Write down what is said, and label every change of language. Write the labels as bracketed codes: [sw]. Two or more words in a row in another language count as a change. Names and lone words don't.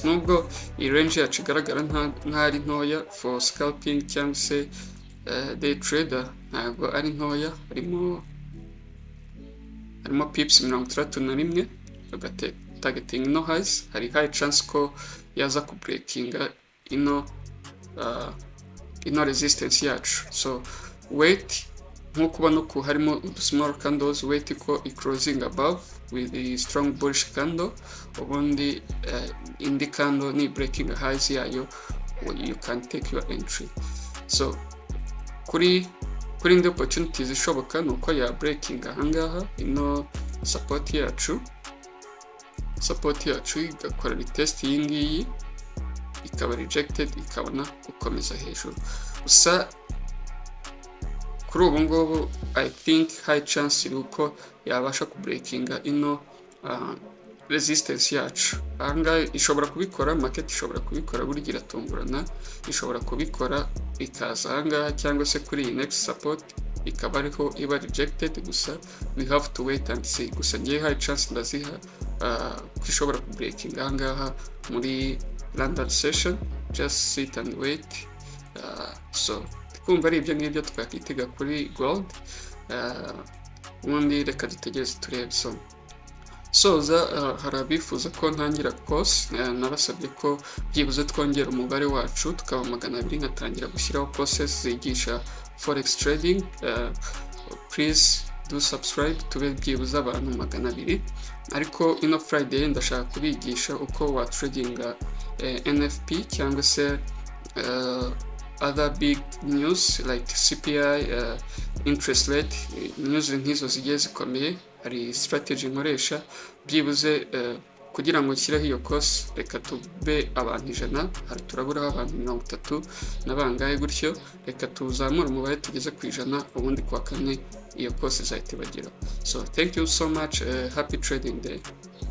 [rw] Nubwo iyi range yacu igaragara nk'ari ntoya [en] for scalping [rw] cyangwa se [en] day trader, [rw] ntabwo ari ntoya, harimo pips 61 targeting ino highs. Hari [en] high chance [rw] ko yaza kubreakinga ino resistance yacu. [en] So wait, [rw] nkuko ubona ko harimo [en] small candles, wait ko closing above with the strong bullish candle, [rw] ubundi indi candle ni [en] breaking highs [rw] yayo, [en] you can take your entry. [rw] So kuri indi opportunities ishoboka nuko ya breaking ahangaha ino support yacu igakora retest iyi ngiyi ikaba rejected, ikabona gukomeza hejuru. Gusa kuri ubu ngubu [en] I think high chance [rw] yuko yabasha kubreakinga ino resistance yacu. Ahangaha ishobora kubikora, market ishobora kubikora, burya iratungurana, ishobora kubikora ikaza ahangaha cyangwa se kuri iyi [en] next support [rw] ikaba ariho iba rejected. [en] Gusa we have to wait and see. [rw] Gusa ngiye [en] high chance [rw] ndaziha ko ishobora kubreakinga ahangaha muri [en] London session. Just sit and wait. [rw] So kumva ari ibyo ngibyo twakitega kuri gold. Ubundi reka dutegereze turebe. Soza hari abifuza ko ntangira course, nabasabye ko byibuze twongera umubare wacu tukaba 200 nkatangira gushyiraho courses zigisha [en] forex trading. Please do subscribe [rw] tube byibuze abantu 200. Ariko ino Friday ndashaka kubigisha uko wa tradinga NFP cyangwa se [en] other big news like CPI, interest rate, [rw] news nk'izo zigiye zikomeye. Hari strategy nkoresha byibuze kugira ngo nshyiraho iyo course. Reka tube abantu 100, hari turaburaho abantu 30 nabangaye gutyo. Reka tuzamura umubare tugeze ku 100, ubundi kwa kane iyo course izahita ibageraho. [en] So thank you so much, happy trading day.